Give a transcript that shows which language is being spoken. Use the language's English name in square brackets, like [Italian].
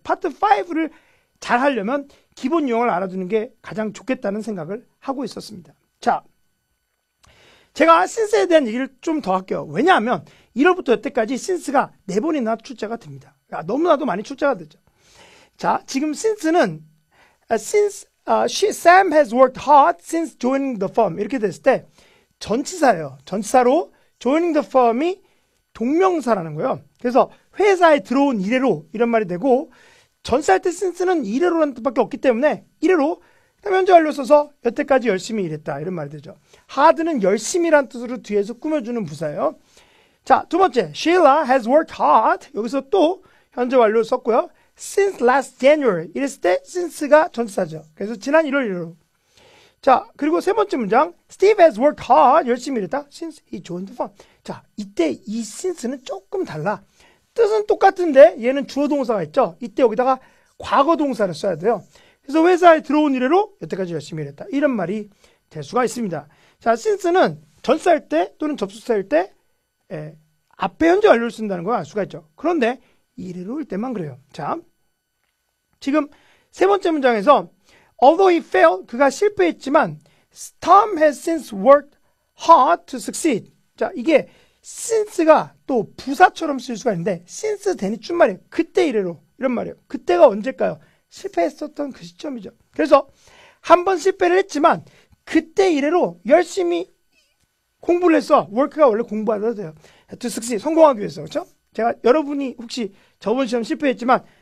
[Korean] 파트 5를 잘 하려면 기본 유형을 알아두는 게 가장 좋겠다는 생각을 하고 있었습니다. 자, 제가 since에 대한 얘기를 좀 더 할게요. 왜냐하면 1월부터 여태까지 since가 4번이나 출제가 됩니다. 너무나도 많이 출제가 되죠. 자, 지금 since는 [English] Sam has worked hard since joining the firm [Korean] 이렇게 됐을 때 전치사예요. 전치사로 [English] joining the firm [Korean] 이 동명사라는 거예요. 그래서 회사에 들어온 이래로 이런 말이 되고 전치사할 때 since는 이래로라는 뜻밖에 없기 때문에 이래로 현재 완료 써서 여태까지 열심히 일했다 이런 말이 되죠. hard는 열심히란 뜻으로 뒤에서 꾸며주는 부사예요. 자, 두 번째 [English] Sheila has worked hard [Korean] 여기서 또 현재 완료 썼고요. [English] since last January [Korean] 이랬을 때 since가 전치사죠. 그래서 지난 1월 1일. 자, 그리고 세 번째 문장 [English] Steve has worked hard [Korean] 열심히 일했다. [English] since he joined the firm. [Korean] 자, 이때 이 since는 조금 달라. 뜻은 똑같은데 얘는 주어 동사가 있죠. 이때 여기다가 과거 동사를 써야 돼요. 그래서 회사에 들어온 이래로 여태까지 열심히 일했다. 이런 말이 될 수가 있습니다. 자, since는 전치사일 때 또는 접속사일 때 앞에 현재 완료를 쓴다는 걸 알 수가 있죠. 그런데 이래로일 때만 그래요. 자, 지금 세 번째 문장에서 [English] although he failed, [Korean] 그가 실패했지만 [English] Tom has since worked hard to succeed. [Korean] 자, 이게 since가 또 부사처럼 쓸 수가 있는데 since 대니 준말이에요. 그때 이래로 이런 말이에요. 그때가 언제일까요? 실패했었던 그 시점이죠. 그래서 한 번 실패를 했지만 그때 이래로 열심히 공부를 해서 work가 원래 공부하셔도 돼요. [English] to succeed [Korean] 성공하기 위해서 그렇죠? 제가 여러분이 혹시 저번 시험 실패했지만